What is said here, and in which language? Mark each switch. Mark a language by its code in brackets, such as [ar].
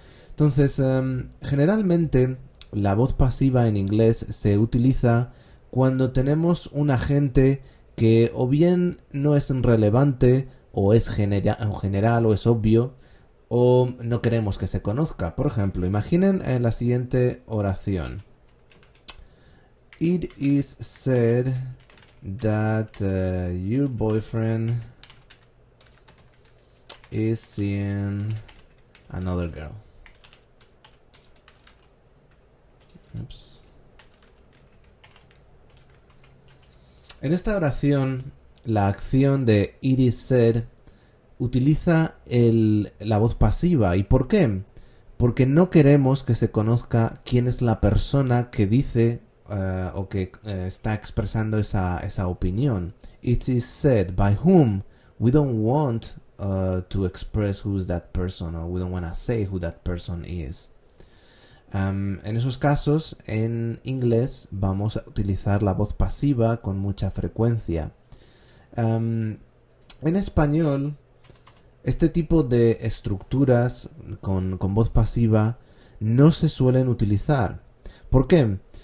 [es] Entonces, generalmente la voz pasiva en inglés se utiliza cuando tenemos un agente que o bien no es relevante o es general o es obvio o no queremos que se conozca. Por ejemplo, imaginen la siguiente oración. [en] It is said that your boyfriend is seeing another girl. Oops. [es] En esta oración, la acción de [en] it is said [es] utiliza la voz pasiva. ¿Y por qué? Porque no queremos que se conozca quién es la persona que dice o que está expresando esa opinión. [en] It is said by whom. We don't want to express who's that person, or we don't want to say who that person is. [es] En esos casos, en inglés vamos a utilizar la voz pasiva con mucha frecuencia. En español, este tipo de estructuras con voz pasiva no se suelen utilizar. ¿Por qué?